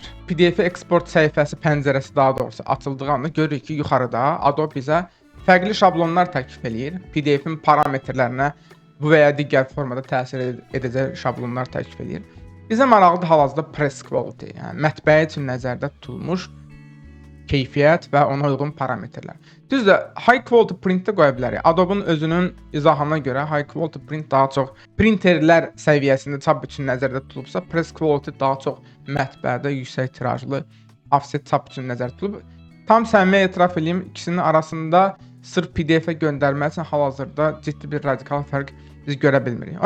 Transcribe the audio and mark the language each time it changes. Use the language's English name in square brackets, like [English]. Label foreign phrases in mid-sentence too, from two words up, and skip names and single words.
[Azerbaijani] PDF eksport səhifəsi pəncərəsi daha doğrusu açıldığı anda görürük ki, yuxarıda Adobe bizə fərqli şablonlar təklif eləyir. PDF-in parametrlərinə bu və ya digər formada təsir edəcək şablonlar təklif eləyir. Bizə maraqlıdır hal-hazırda [English] press quality, [Azerbaijani] yəni mətbəə üçün nəzərdə tutulmuş keyfiyyət və ona uyğun parametrlər. Düzdür, [English] high quality print [Azerbaijani] də qoya bilərik. Adobe-nun özünün izahına görə [English] high quality print [Azerbaijani] daha çox printerlər səviyyəsində çap üçün nəzərdə tutulubsa, [English] press quality [Azerbaijani] daha çox mətbəədə yüksək tirajlı offset çap üçün nəzərdə tutulub. Tam səmimi etiraf edeyim, ikisinin arasında sırf PDF-ə göndərmək üçün hal-hazırda ciddi bir radikal fərq biz görə bilmirik.